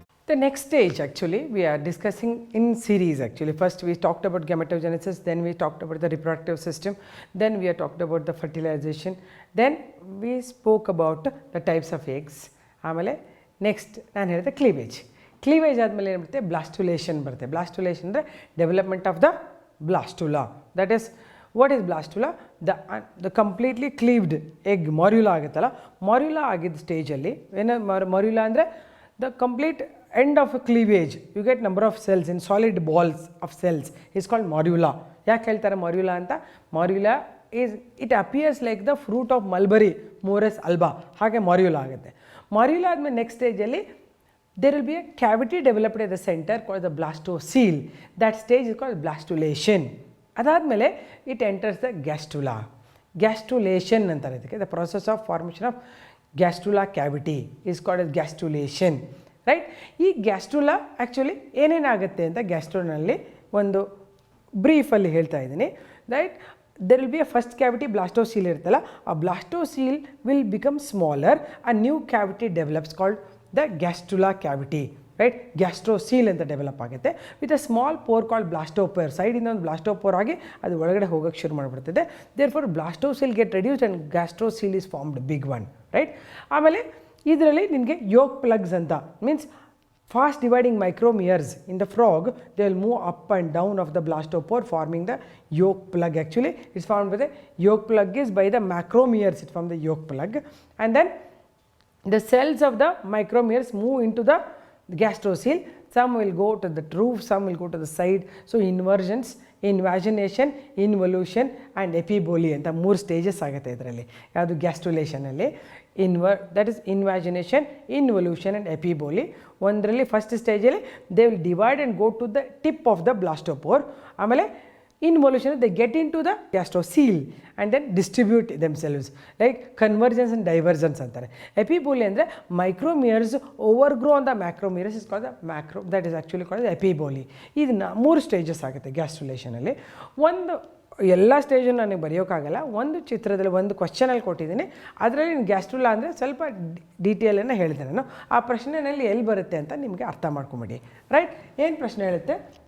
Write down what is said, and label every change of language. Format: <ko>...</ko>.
<en>The next stage actually we are discussing in series actually. First we talked about gametogenesis, then we talked about the reproductive system, then we are talked about the fertilization, then we spoke about the types of eggs.</en> <kn>ಆಮೇಲೆ next ನಾನು ಹೇಳಿದೆ cleavage. Cleavage ಆದಮೇಲೆ ಏನು ಬರುತ್ತೆ? ಬ್ಲಾಸ್ಟುಲೇಷನ್ ಬರುತ್ತೆ.</kn> <en>blastulation</en> <kn>ಅಂದರೆ</kn> <en>Development of the blastula. That is what is blastula? The completely cleaved egg</en> <kn>ಮಾರ್ಯುಲಾ ಆಗುತ್ತಲ್ಲ, ಮಾರ್ಯುಲಾ ಆಗಿದ್ದ ಸ್ಟೇಜಲ್ಲಿ ಏನು ಮಾರ್ಯುಲಾ ಅಂದರೆ the complete</kn> <en>end of a cleavage, you get number of cells in solid balls of cells is called morula.</en> <kn>ಯಾಕೆ ಹೇಳ್ತಾರೆ morula ಅಂತ?</kn> <en>Morula is, it appears like the fruit of mulberry, Morus alba.</en> <kn>ಹಾಗೆ morula ಆಗುತ್ತೆ.</kn> <en>Morula</en> <kn>ಆದಮೇಲೆ next ಸ್ಟೇಜಲ್ಲಿ</kn> <en>there will be a cavity developed at the center called the blastocele. That stage is called blastulation.</en> <kn>ಅದಾದಮೇಲೆ</kn> <en>it enters the gastrula.</en> <kn>Gastrulation ಅಂತಾರೆ ಇದಕ್ಕೆ.</kn> <en>The process of formation of gastrula cavity is called as gastrulation. Right.</en> <kn>ಈ gastrula actually ಏನೇನಾಗುತ್ತೆ ಅಂತ ಗ್ಯಾಸ್ಟ್ರೋನಲ್ಲಿ ಒಂದು ಬ್ರೀಫಲ್ಲಿ ಹೇಳ್ತಾ ಇದ್ದೀನಿ. Right.</kn> <en>there will be a first cavity blastocoel</en> <kn>ಇರುತ್ತಲ್ಲ,</kn> <en>ಆ blastocoel will become smaller, a new cavity develops called the gastrula cavity. Right. Gastrocoel</en> <kn>ಅಂತ develop ಆಗುತ್ತೆ</kn> <en>With a small pore called blastopore.</en> <kn>ಸೈಡಿಂದ ಒಂದು ಬ್ಲಾಸ್ಟೋಪೋರ್ ಆಗಿ ಅದು ಒಳಗಡೆ ಹೋಗೋಕ್ಕೆ ಶುರು ಮಾಡಿಬಿಡ್ತದೆ.</kn> <en>Therefore blastocoel get reduced and gastrocoel is formed big one. Right.</en> <kn>ಆಮೇಲೆ ಇದರಲ್ಲಿ ನಿಮಗೆ</kn> <en>Yolk plugs ಅಂತ means fast dividing micromeres in the frog, they will move up and down of the blastopore forming the yolk plug. Actually it's formed by the yolk plug is by the macromeres, it form the yolk plug, and then the cells of the micromeres move into the gastrocele. Some will go to the roof, some will go to the side. So inversions, invagination, involution and epiboly</en> <kn>ಅಂತ 3 stages ಆಗುತ್ತೆ ಇದರಲ್ಲಿ. ಯಾವುದು ಗ್ಯಾಸ್ಟ್ರುಲೇಷನಲ್ಲಿ</kn> <en>that is invagination, involution and epiboly.</en> <kn>ಒಂದರಲ್ಲಿ first ಸ್ಟೇಜಲ್ಲಿ</kn> <en>they will divide and go to the tip of the blastopore.</en> <kn>ಆಮೇಲೆ</kn> <en>involution they get into the gastrocele and then distribute themselves, like convergence and divergence</en> <kn>ಅಂತಾರೆ.</kn> <en>epiboly</en> <kn>ಅಂದರೆ</kn> <en>micromeres overgrow on the macromeres is called the macro, that is actually called the epiboly.</en> <kn>ಇದನ್ನ 3 stages ಆಗುತ್ತೆ ಗ್ಯಾಸ್ಟ್ರುಲೇಷನಲ್ಲಿ. ಒಂದು ಎಲ್ಲ ಸ್ಟೇಜನ್ನು ನನಗೆ ಬರೆಯೋಕ್ಕಾಗಲ್ಲ, ಒಂದು ಚಿತ್ರದಲ್ಲಿ ಒಂದು ಕ್ವಶನಲ್ಲಿ ಕೊಟ್ಟಿದ್ದೀನಿ, ಅದರಲ್ಲಿ ಗ್ಯಾಸ್ಟ್ರುಲಾ ಅಂದರೆ ಸ್ವಲ್ಪ ಡೀಟೇಲನ್ನು ಹೇಳಿದೆ ನಾನು. ಆ ಪ್ರಶ್ನೆಯಲ್ಲಿ ಎಲ್ಲಿ ಬರುತ್ತೆ ಅಂತ ನಿಮಗೆ ಅರ್ಥ ಮಾಡ್ಕೊಂಬಿಡಿ. ರೈಟ್. ಏನು ಪ್ರಶ್ನೆ ಹೇಳುತ್ತೆ?</kn>